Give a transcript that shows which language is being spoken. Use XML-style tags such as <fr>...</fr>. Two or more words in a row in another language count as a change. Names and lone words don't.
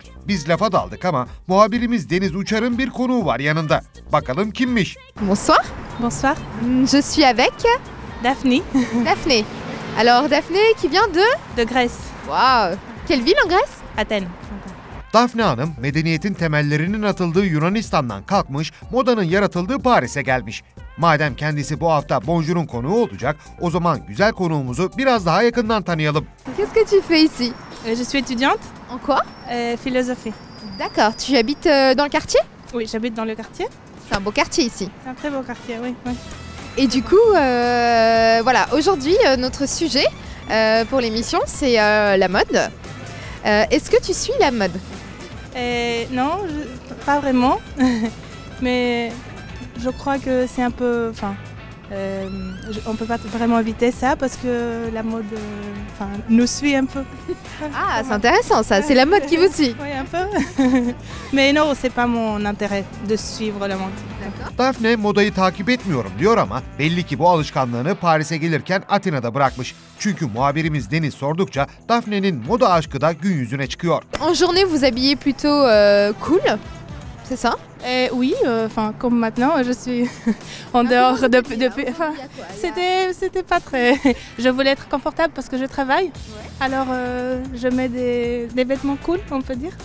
<tr>Biz lafa daldık ama muhabirimiz Deniz Uçar'ın bir konuğu var yanında. Bakalım kimmiş?</tr> <fr>Bonsoir. Bonsoir. Je suis avec Daphné. Daphné. Alors Daphné qui vient De Grèce. Wow. Quelle ville en Grèce? Athènes.</fr> <tr>Daphne Hanım, medeniyetin temellerinin atıldığı Yunanistan'dan kalkmış, modanın yaratıldığı Paris'e gelmiş. Madem kendisi bu hafta Bonjour'un konuğu olacak, o zaman güzel konuğumuzu biraz daha yakından tanıyalım.</tr> <fr>Qu'est-ce que tu fais ici? Je suis étudiante. En quoi? Philosophie. D'accord. Tu habites dans le quartier? Oui, j'habite dans le quartier. C'est un beau quartier ici. C'est un très beau quartier, oui. Oui. Et du coup, voilà, aujourd'hui, notre sujet pour l'émission, c'est la mode. Est-ce que tu suis la mode? Non, pas vraiment. Mais je crois que c'est un peu... on ne peut pas vraiment éviter ça parce que la mode nous suit un peu. Ah, c'est intéressant ça, c'est la mode qui vous suit. Oui, un peu. Mais non, c'est pas mon intérêt de suivre la mode.</fr> <tr>Daphne modayı takip etmiyorum diyor ama belli ki bu alışkanlığını Paris'e gelirken Atina'da bırakmış. Çünkü muhabirimiz Deniz sordukça Daphne'nin moda aşkı da gün yüzüne çıkıyor.</tr> <fr>En journée, vous habillez plutôt cool, c'est ça? Oui, comme maintenant, je suis en dehors depuis. C'était pas très. Je voulais être confortable parce que je travaille. Alors, je mets des vêtements cool, on peut dire.</fr>